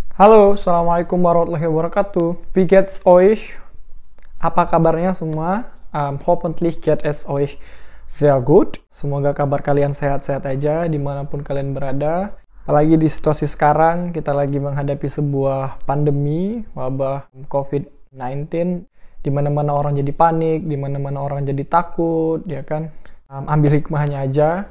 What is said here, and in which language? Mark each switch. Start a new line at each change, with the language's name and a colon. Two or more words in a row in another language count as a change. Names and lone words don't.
Arabic: Halo, السلام عليكم ورحمة الله وبركاته.
German: Wie geht's euch?
Indonesian: Apa kabarnya semua?
German: Hoffentlich geht es euch sehr gut.
Indonesian: Semoga kabar kalian sehat-sehat aja dimanapun kalian berada. Apalagi di situasi sekarang, kita lagi menghadapi sebuah pandemi, wabah COVID-19, di mana-mana orang jadi panik, di mana-mana orang jadi takut, ya kan? Ambil hikmahnya aja.